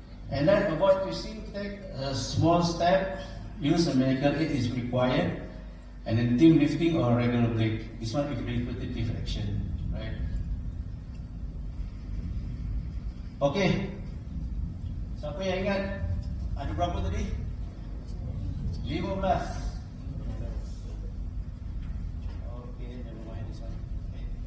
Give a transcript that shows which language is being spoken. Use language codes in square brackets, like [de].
[en] And then avoid twisting, take a small step, use a medical aid is required, and then team lifting or regular break. This one is repetitive action, right? Okay. [ms] Siapa yang ingat ada berapa tadi? 15. [en] Okay, never mind this one. Okay.